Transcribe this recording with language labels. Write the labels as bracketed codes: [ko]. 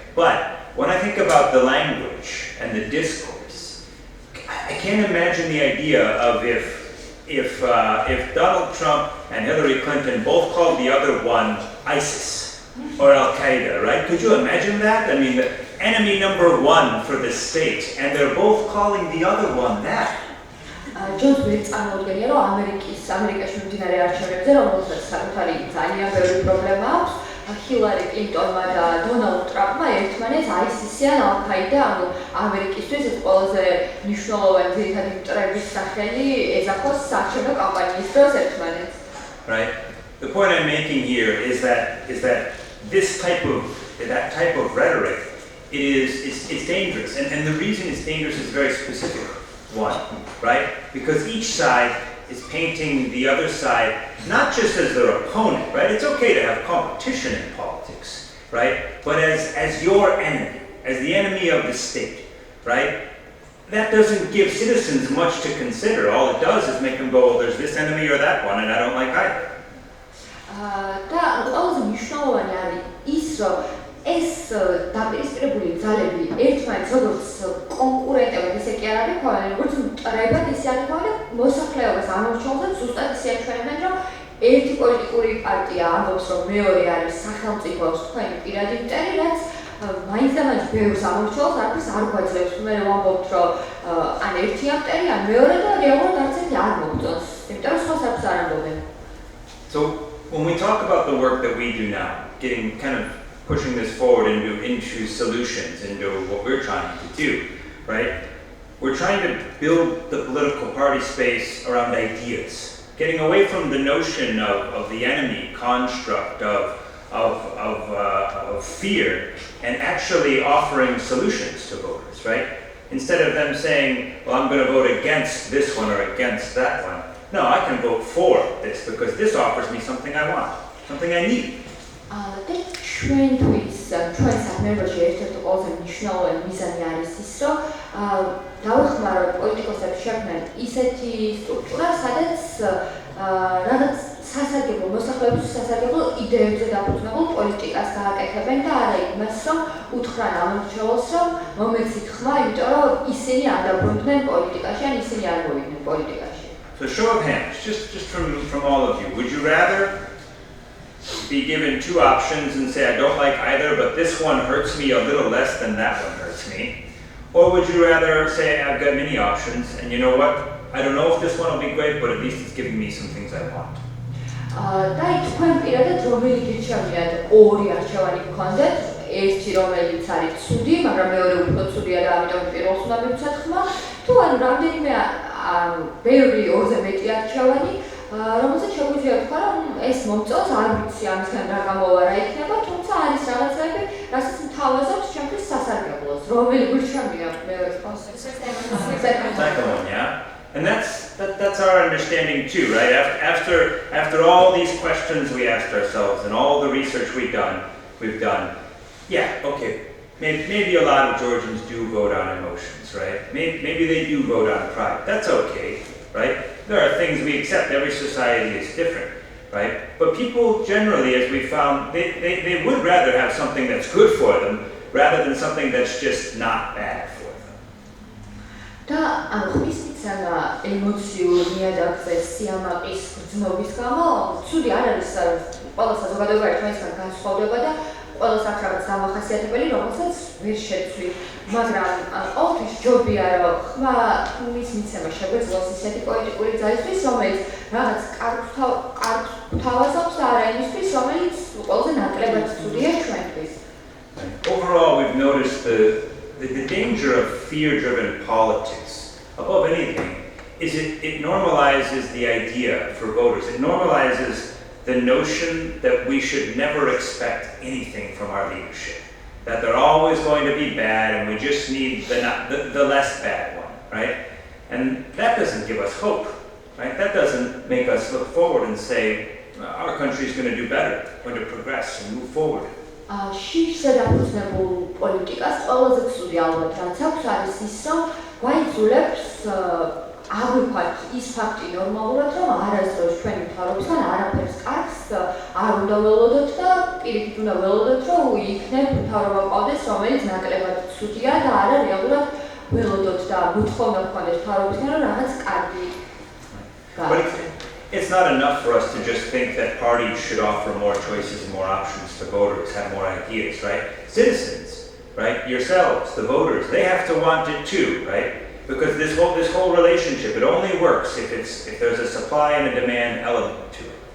[en] But when I think about the language and the discourse, I can't imagine the idea of if Donald Trump and Hillary Clinton both called the other one ISIS or Al-Qaeda, right? Could you imagine that? I mean, the enemy number one for the state, and they're both calling the other one that. [ka] ჯონს ვერც წარმოუდგენია, რომ ამერიკაში მიმდინარე არჩევნებზე, რომელსაც საკუთარი ძალიან ბევრი პრობლემა აქვს, ჰილარი კლინტონმა და დონალდ ტრამპმა ერთმანეთს ISIS ან Al-Qaeda, ანუ ამერიკისთვის ეს ყველაზე მნიშვნელოვანი ძირითადი მტრების სახელი ეძახოს საარჩევნო კამპანიის დროს ერთმანეთს. [en] Right. The point I'm making here is that that type of rhetoric it's dangerous, and the reason it's dangerous is very specific. One, right? Because each side is painting the other side not just as their opponent, right? It's okay to have competition in politics, right? But as your enemy, as the enemy of the state, right? That doesn't give citizens much to consider. All it does is make them go, well, there's this enemy or that one, and I don't like either. [ka] და ყველაზე მნიშვნელოვანი არის ის, რომ ეს დაპირისპირებული ძალები ერთმანეთს როგორც კონკურენტებად ისე კი არ არის ქვავენ, როგორც მტრებად ისე არის ქვავენ და მოსახლეობას ამორჩეულებს ზუსტად ისე აჩვენებენ, რომ ერთი პოლიტიკური პარტია ამბობს, რომ მეორე არის სახელმწიფოს თქვენი პირადი მტერი, რაც მაინც და მაინც ბევრს ამორჩეულს, არაფერს არ გვაძლევს. მე ვამბობთ, რომ ან ერთია მტერი, ან მეორე და რეალურად არც ერთი არ მოგწონს. იმიტომ რომ სხვას არც არ ამბობენ. [en] So when we talk about the work that we do now, getting kind of pushing this forward into solutions, into what we're trying to do, right? We're trying to build the political party space around ideas, getting away from the notion of the enemy construct of fear, and actually offering solutions to voters, right? Instead of them saying, well, I'm going to vote against this one or against that one. No, I can vote for this because this offers me something I want, something I need. [ka] ჩვენთვის ჩვენ საქმეებში ერთ-ერთი ყველაზე მნიშვნელოვანი მიზანი არის ის, რომ დავეხმაროთ პოლიტიკოსებს შექმნან ისეთი სტრუქტურა, სადაც რაღაც სასარგებლო მოსახლეობის სასარგებლო იდეებზე დაფუძნებულ პოლიტიკას გააკეთებენ და არა იმას, რომ უთხრან ამორჩეულს, რომ მომეცით ხმა, იმიტომ რომ ისინი არ დაბრუნდნენ პოლიტიკაში, ან ისინი არ მოვიდნენ პოლიტიკაში. [en] So show of hands, just from all of you. Would you rather be given two options and say, I don't like either, but this one hurts me a little less than that one hurts me? Or would you rather say, I've got many options, and you know what? I don't know if this one will be great, but at least it's giving me some things I want. [ka] და თქვენ პირადად რომელი გირჩევიათ ორი არჩევანი გქონდეთ, ერთი რომელიც არის ცუდი, მაგრამ მეორე უფრო ცუდია და ამიტომ პირველს უნდა მივცეთ ხმა, თუ ანუ რამდენიმე ბევრი ორზე მეტი არჩევანი, რომელსაც შეგვიძლია თქვა, რომ ეს მომწონს, არ ვიცი ამისგან რა გამოვა რა იქნება, თუმცა არის რაღაცები, რასაც მთავაზობს ჩემთვის სასარგებლოს. რომელი გირჩევია მეორე კონსეფტს? [en] Second one, yeah? And that's our understanding too, right? After all these questions we asked ourselves and all the research we've done, yeah, okay, maybe a lot of Georgians do vote on emotions, right? Maybe they do vote on pride. That's okay, right? There are things we accept. Every society is different, right? But people generally, as we found, they would rather have something that's good for them rather than something that's just not bad for them. [ka] და ამ ხმის მიცემა ემოციურ ნიადაგზე სიამაყის გრძნობის გამო ცუდი არ არის ყველა საზოგადოება ერთმანეთისგან განსხვავდება და ყველას აქვს რაღაც დამახასიათებელი, რომელსაც ვერ შეცვლით. მაგრამ ყოველთვის ჯობია, რომ ხმის მიცემა შეგვეძლოს ისეთი პოლიტიკური ძალისთვის, რომელიც რაღაც კარგს თავაზობს და არა იმისთვის, რომელიც ყველაზე ნაკლებად ცუდია ჩვენთვის. [en] Overall, we've noticed the danger of fear-driven politics, above anything, is it normalizes the idea for voters. It normalizes the notion that we should never expect anything from our leadership, that they're always going to be bad and we just need the less bad one, right? And that doesn't give us hope, right? That doesn't make us look forward and say, our country is going to do better, going to progress and move forward. [ka] შიშზე დაფუძნებულ პოლიტიკას ყველაზე ცუდი ალბათ რაც აქვს არის ის, რომ გვაიძულებს აღვიქვათ ის ფაქტი ნორმალურად, რომ არასდროს ჩვენი მთავრობისგან არაფერს კარგს არ უნდა ველოდოთ და პირიქით უნდა ველოდოთ, რომ იქნებ მთავრობა ყავდეს, რომელიც ნაკლებად ცუდია და არა რეალურად ველოდოთ და მოთხოვნა გქონდეს მთავრობისგან, რომ რაღაც კარგი გააკეთოს. [en] It's not enough for us to just think that parties should offer more choices and more options to voters, have more ideas, right? Citizens, right? Yourselves, the voters, they have to want it too, right? Because this whole relationship, it only works if there's a supply and a demand element to it.